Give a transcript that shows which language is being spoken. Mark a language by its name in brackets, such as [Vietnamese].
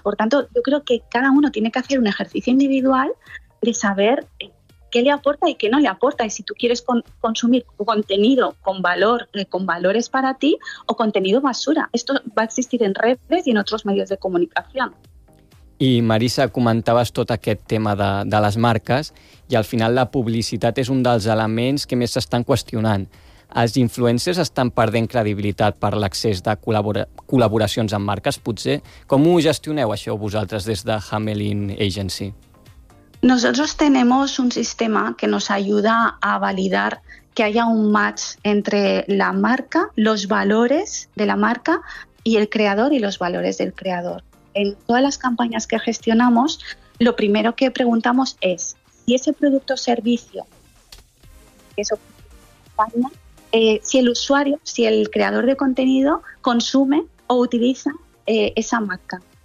[Spanish] Por tanto, yo creo que cada uno tiene que hacer un ejercicio individual de saber qué le aporta y qué no le aporta. Y si tú quieres consumir contenido con valor, con valores para ti, o contenido basura. Esto va a existir en redes y en otros medios de comunicación. [Catalan] I Marisa, comentaves tot aquest tema de les marques i al final la publicitat és un dels elements que més s'estan qüestionant. Els influencers estan perdent credibilitat per l'accés de col·laboracions amb marques, potser. Com ho gestioneu això vosaltres des de Hamelin Agency? [Spanish] Nosotros tenemos un sistema que nos ayuda a validar que haya un match entre la marca, los valores de la marca y el creador y los valores del creador. En todas las campañas que gestionamos, lo primero que preguntamos es si ese producto o servicio, si el usuario, si el creador de contenido consume o utiliza esa marca.